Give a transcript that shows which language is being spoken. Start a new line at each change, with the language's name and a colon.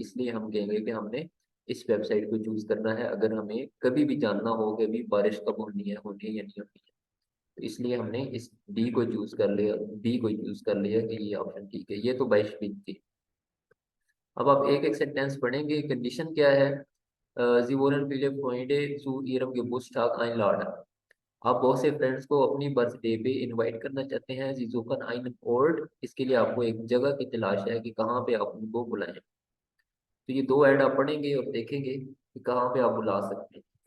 Hindi: इसलिए हम कहेंगे कि हमने इस वेबसाइट को चूज करना है अगर हमें कभी भी जानना हो कि अभी बारिश कब होनी है या नहीं होनी है। तो इसलिए हमने इस डी को चूज कर लिया, डी को चूज कर लिया कि ये ऑप्शन ठीक है। ये तो 22 थी। अब आप एक एक सेंटेंस पढ़ेंगे। कंडीशन क्या है?
German: Sie wollen viele Freunde zu ihrem Geburtstag einladen।
Hindi: आप बहुत से फ्रेंड्स को अपनी बर्थडे पे इनवाइट करना चाहते हैं।
German: Sie suchen einen Ort,
Hindi: इसके लिए आपको एक जगह की तलाश है कि कहाँ पे आप उनको बुलाएं। तो ये दो ऐड आप पढ़ेंगे और देखेंगे कि कहाँ पे आप बुला सकते हैं।